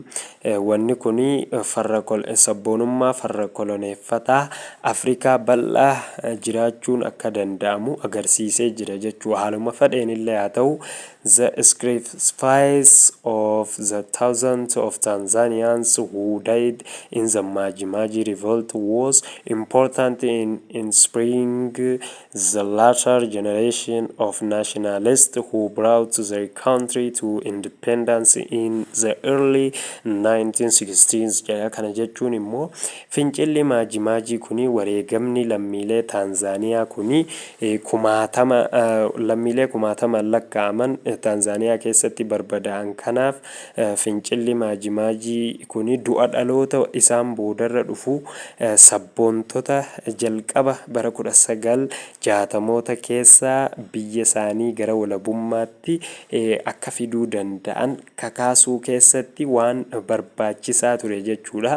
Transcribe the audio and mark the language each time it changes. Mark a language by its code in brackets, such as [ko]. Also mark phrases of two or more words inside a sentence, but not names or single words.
[om] Wanni kuni sabboonummaa farra koloneeffataa Afrikaa bal'aa jiraachuun akka danda'amu agarsiisee jira jechuu haaluma fedheen illee haa ta'u [en] the sacrifice of the thousands of Tanzanians who died in the Maji revolt was important in inspiring the latter generation of nationalists who brought their country to independence in the early 1960s. [om] Kana jechuun immoo fincilli Maji kuni wareegamni lammiilee Tanzaaniyaa kuni lammiilee kumaatama lakkaa'aman Tanzaaniyaa keessatti barbadaa'an kanaaf fincilli Maji kuni du'a dhaloota isaan boodarra dhufu sabboontota jalqaba bara 1960moota keessaa biyya isaanii gara walabummaatti akka fiduu danda'an kakaasuu keessatti waan barbaachisaa ture jechuudha.